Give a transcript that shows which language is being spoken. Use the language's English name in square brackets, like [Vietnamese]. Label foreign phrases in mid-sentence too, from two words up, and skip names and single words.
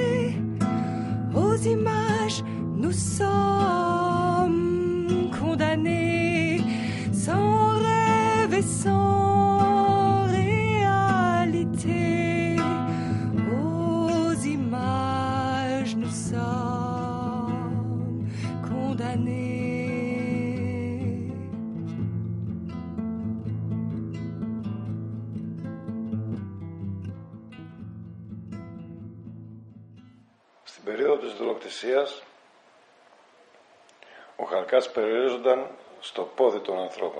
[French] Aux images, nous sommes condamnés, sans rêve et sans réalité. Nous sommes condamnés. [Greek] Στην περίοδο της δολοκτησίας, ο Χαλκάς περιορίζονταν στο πόδι των ανθρώπων.